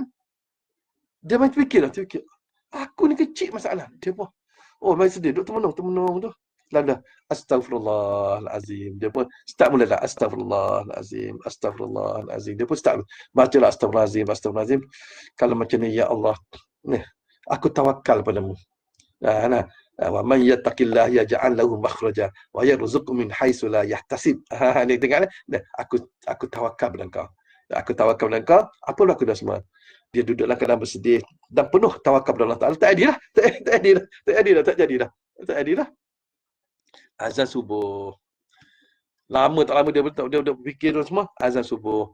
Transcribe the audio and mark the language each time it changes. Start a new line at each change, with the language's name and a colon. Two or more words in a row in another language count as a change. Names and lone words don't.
Malay: Dia macam fikirlah, aku ni kecil masalah. Dia pun, macam sedih, duduk termenung tu. Lalu dah, astagfirullahalazim. Dia pun start mula lah, astagfirullahalazim. Dia pun start, bacalah astagfirullahalazim. Kalau macam ni,
Arabic: ya Allah,
Malay: ni, aku tawakal padamu.
Arabic: ومن يتق الله يجعل له مخرجا ويرزقه من حيث لا يحتسب.
Malay: Ni tengok ni. Aku tawakal pada Engkau. Aku tawakal pada Engkau. Apa berlaku dah semua? Dia duduklah keadaan bersedih dan penuh tawakal pada Allah Taala. Tak jadilah. Azan subuh. Lama tak lama dia berfikir semua, azan subuh.